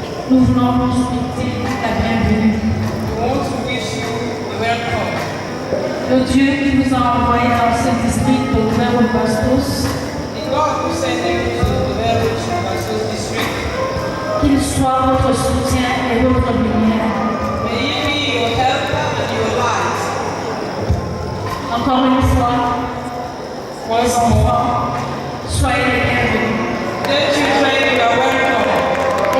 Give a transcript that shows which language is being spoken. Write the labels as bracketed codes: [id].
[fr] nous voulons vous souhaiter la bienvenue. [en] we want to wish you a welcome. [fr] Le Dieu qui vous a envoyé dans ce district de Nouvelle-Bastos, [en] The God who sent you to the Village Bastos district, [fr] qu'il soit votre soutien et votre lumière. [en] may He be your helper and your light. [fr] Encore une fois, [en] Once more, [fr] soyez les bienvenus [en] let you claim you are welcome.